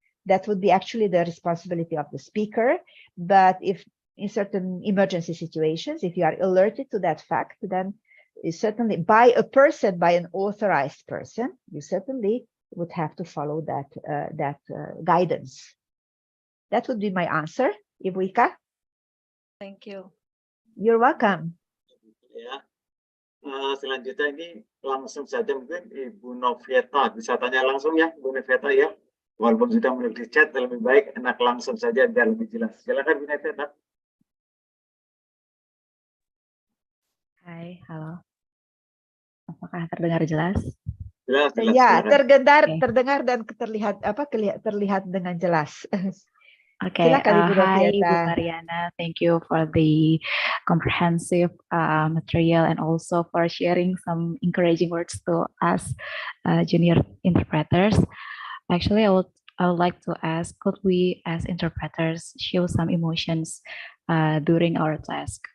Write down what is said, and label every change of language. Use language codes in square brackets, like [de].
[en] That would be actually the responsibility of the speaker. But if in certain emergency situations, if you are alerted to that fact, then certainly by an authorized person, you certainly would have to follow that guidance. That would be my answer, Ibu Ika. Thank you. You're welcome. [id] Ya, selanjutnya ini langsung saja mungkin Ibu Novieta bisa tanya langsung ya, Bu Novieta ya. Walaupun sudah menulis di chat, lebih baik enak langsung saja biar lebih jelas. Silakan Bu Novieta. Hai, halo. Apakah terdengar jelas? Jelas, Ya, silakan. terdengar dan terlihat dengan jelas. Okay, Silakan Ibu hi Novieta. [en] Bu Mariana, thank you for the comprehensive material and also for sharing some encouraging words to us junior interpreters. Actually, I would like to ask, could we as interpreters show some emotions during our task?